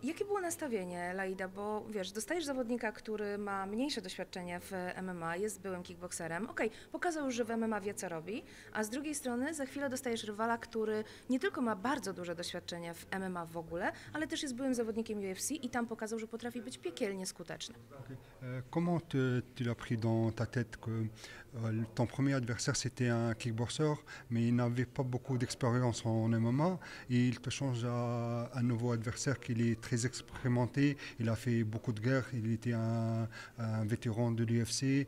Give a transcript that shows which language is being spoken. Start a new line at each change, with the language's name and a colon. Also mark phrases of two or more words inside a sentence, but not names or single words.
Polish: Jakie było nastawienie, Laida? Bo wiesz, dostajesz zawodnika, który ma mniejsze doświadczenie w MMA, jest byłym kickbokserem. Okej, pokazał już, że w MMA wie, co robi, a z drugiej strony za chwilę dostajesz rywala, który nie tylko ma bardzo duże doświadczenie w MMA w ogóle, ale też jest byłym zawodnikiem UFC i tam pokazał, że potrafi być piekielnie skuteczny.
French: Comment tu l'as pris dans ta tête que ton premier adversaire c'était un kickboxer, mais il n'avait pas beaucoup d'expérience en MMA et il te change à un nouveau adversaire qui est très expérimenté, il a fait beaucoup de guerres, il était un vétéran de l'UFC.